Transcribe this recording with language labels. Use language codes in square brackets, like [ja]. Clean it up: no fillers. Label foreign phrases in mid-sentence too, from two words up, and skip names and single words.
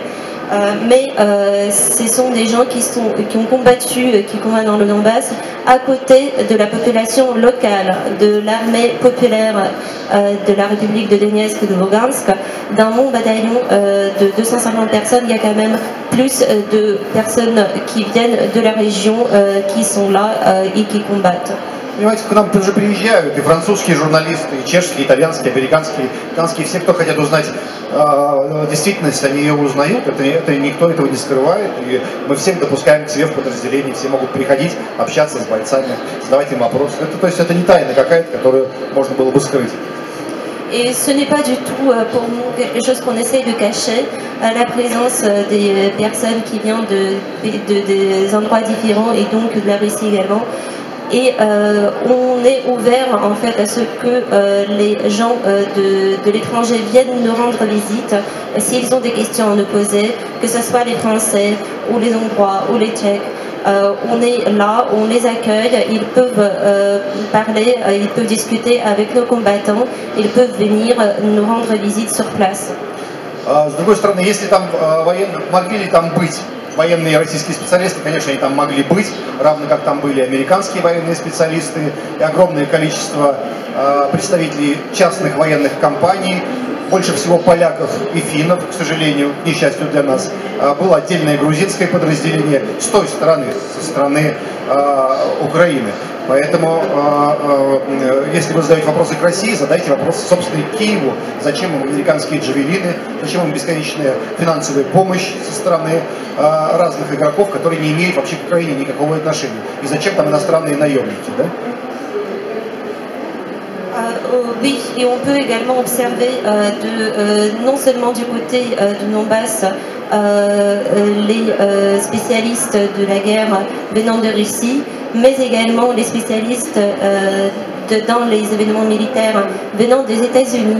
[fr] Mais ce sont des gens qui ont combattu, qui combattent dans le Donbass, à côté de la population locale, de l'armée populaire de la République de Donetsk et de Lugansk. Dans mon bataillon de 250 personnes, il y a quand même plus de personnes qui viennent de la région, qui sont là et qui combattent. [ru] Понимаете, к нам тоже приезжают и французские журналисты, и чешские, итальянские, американские, британские, все, кто хотят узнать действительность, они ее узнают, это никто этого не скрывает, и мы всех допускаем к себе в подразделении, все могут приходить, общаться с бойцами, задавать им вопросы. То есть это не тайна какая-то, которую можно было бы скрыть. [fr] Et ce n'est pas du tout pour nous quelque chose qu'on essaye de cacher, la présence des personnes qui viennent des endroits différents et donc de la Russie également. Et on est ouvert en fait à ce que les gens de l'étranger viennent nous rendre visite s'ils ont des questions à nous poser, que ce soit les Français ou les Hongrois ou les Tchèques. On est là, on les accueille, ils peuvent parler, ils peuvent discuter avec nos combattants, ils peuvent venir nous rendre visite sur place. [ru] С другой стороны, если там могли ли там быть военные российские специалисты, конечно, они там могли быть, равно как там были американские военные специалисты и огромное количество представителей частных военных компаний, больше всего поляков и финнов, к сожалению, к несчастью для нас. Было отдельное грузинское подразделение с той стороны, со стороны Украины. Поэтому, если вы задаете вопросы к России, задайте вопросы, собственно, и Киеву. Зачем им американские джавелины, зачем им бесконечная финансовая помощь со стороны разных игроков, которые не имеют вообще к Украине никакого отношения. И зачем там иностранные наемники, да? [fr] Oui, et on peut également observer non seulement du côté du Donbass les spécialistes de la guerre venant de Russie, mais également les spécialistes dans les événements militaires venant des États-Unis.